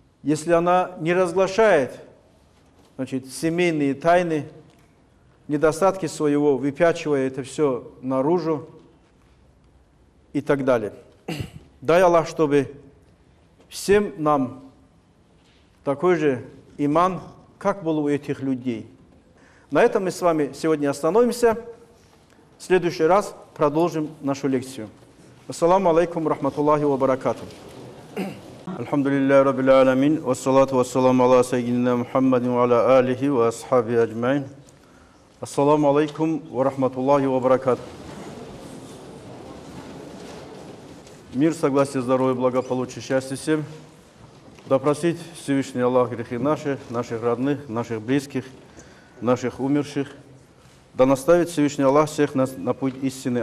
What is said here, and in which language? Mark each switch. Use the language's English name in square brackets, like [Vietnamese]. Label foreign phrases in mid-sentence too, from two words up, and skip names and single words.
[Russian] если она не разглашает, значит, семейные тайны, недостатки своего, выпячивая это все наружу и так далее. Дай Аллах, чтобы всем нам такой же иман, как был у этих людей. На этом мы с вами сегодня остановимся. В следующий раз продолжим нашу лекцию. [Arabic] السلام عليكم رحمة الله وبركاته. الحمد لله رب العالمين، والصلاة والسلام على سيدنا محمد وعلى آله وأصحابه أجمعين. السلام عليكم ورحمة الله وبركاته. [Russian] Мир, согласие, здоровье, благополучие, счастье всем. Да простит Всевышний Аллах грехи наши, наших родных, наших близких, наших умерших. Да наставит Всевышний Аллах всех нас на путь истины.